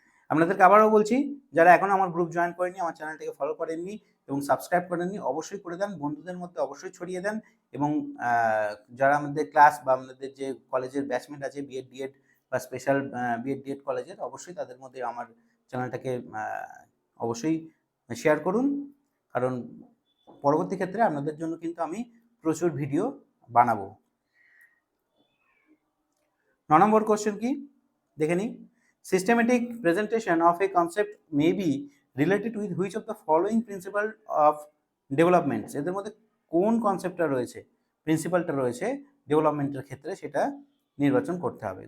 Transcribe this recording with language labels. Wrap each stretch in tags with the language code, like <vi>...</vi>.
<bn>আপনাদেরকে আবারও বলছি, যারা এখন আমার গ্রুপ জয়েন করেনি, আমার চ্যানেলটাকে ফলো করেননি এবং সাবস্ক্রাইব করেননি, অবশ্যই করে দেন, বন্ধুদের মধ্যে অবশ্যই ছড়িয়ে দেন, এবং যারা আমাদের ক্লাস বা আমাদের যে কলেজের ব্যাচমেট আছে বিএড ডিএড বা স্পেশাল বিএড ডিএড কলেজের, অবশ্যই তাদের মধ্যে আমার চ্যানেলটাকে অবশ্যই শেয়ার করুন, কারণ পরবর্তী ক্ষেত্রে আপনাদের জন্য কিন্তু আমি প্রচুর ভিডিও বানাবো। 9 নম্বর কোশ্চেন কি দেখে নিই।</bn> <en>Systematic presentation of a concept may be related with which of the following principle of development?</en> <bn>এদের মধ্যে কোন কনসেপ্টটা রয়েছে, প্রিন্সিপালটা রয়েছে ডেভেলপমেন্টের ক্ষেত্রে, সেটা নির্বাচন করতে হবে।</bn>